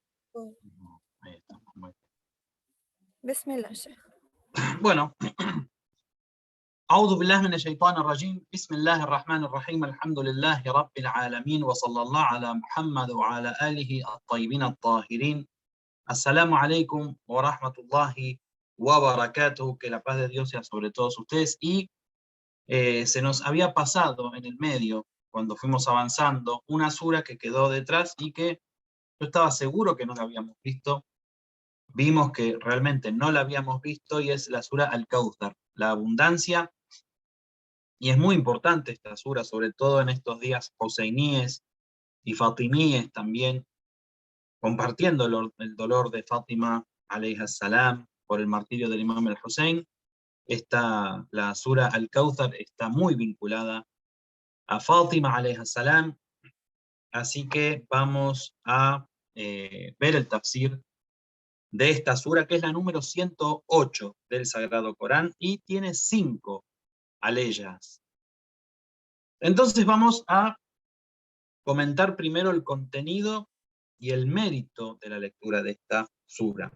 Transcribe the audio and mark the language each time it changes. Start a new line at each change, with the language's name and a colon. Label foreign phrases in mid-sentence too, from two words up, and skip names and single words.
Spanish: Ahí está, muy
Arabic: بسم الله شيخ.
Spanish: bien. Bueno,
Arabic: أعوذ بالله من الشيطان الرجيم بسم الله الرحمن الرحيم الحمد لله رب العالمين وصلى الله على محمد وعلى آله الطيبين الطاهرين. السلام عليكم ورحمة الله وبركاته,
Spanish: que la paz de Dios sea sobre todos ustedes. Y se nos había pasado en el medio, cuando fuimos avanzando, una sura que quedó detrás y que yo estaba seguro que no la habíamos visto. Vimos que realmente no la habíamos visto y es la sura Al-Kawthar, la abundancia. Y es muy importante esta sura, sobre todo en estos días hoseiníes y fatimíes también, compartiendo el dolor de Fátima
Arabic: عليها السلام
Spanish: por el martirio del Imam al-Hussein. La sura Al-Kawthar está muy vinculada a Fátima
Arabic: عليها السلام,
Spanish: así que vamos a ver el tafsir de esta sura, que es la número 108 del Sagrado Corán y tiene 5 aleyas. Entonces vamos a comentar primero el contenido y el mérito de la lectura de esta sura.